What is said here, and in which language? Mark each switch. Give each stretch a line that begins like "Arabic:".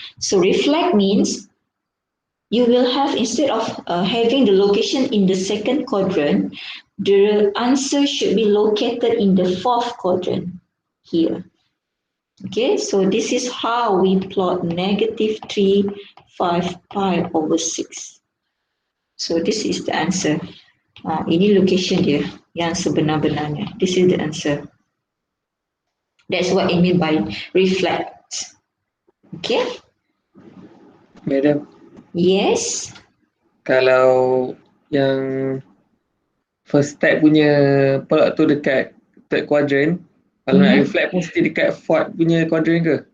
English: So reflect means you will have, instead of having the location in the second quadrant, the answer should be located in the fourth quadrant here. Okay, so this is how we plot negative 3, 5 pi over 6. So this is the answer.
Malay: Ini location dia yang sebenar-benarnya.
English: This is the answer. That's what I mean by reflect. Okay? Madam, Yes.
Malay: kalau yang
English: first step
Malay: punya plot tu dekat
English: third quadrant,
Malay: kalau nak reflect pun mesti dekat fourth punya quadrant ke?